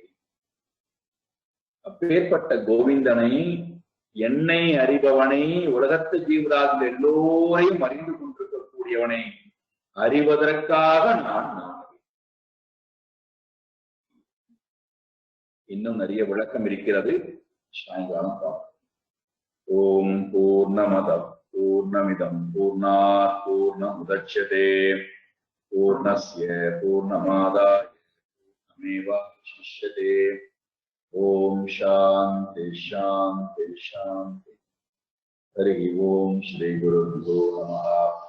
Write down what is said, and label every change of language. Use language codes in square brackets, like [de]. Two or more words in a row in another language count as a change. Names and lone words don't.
[ta] அப்பேற்பட்ட கோவிந்தனை, என்னை அறிபவனை, உலகத்து ஜீவராஜ் எல்லோரையும் அறிந்து கொண்டிருக்கக்கூடியவனை அறிவதற்காக நான் இன்னும் நிறைய விளக்கம் இருக்கிறது. சாயங்காலம் பார்ப்போம். [sa] ॐ पूर्णमदः पूर्णमिदं पूर्णात् पूर्णमुदच्यते पूर्णस्य पूर्णमादाय पूर्णमेवावशिष्यते। ओम शांति शांति शांति। हरि ओम श्री गुरुभ्यो नमः।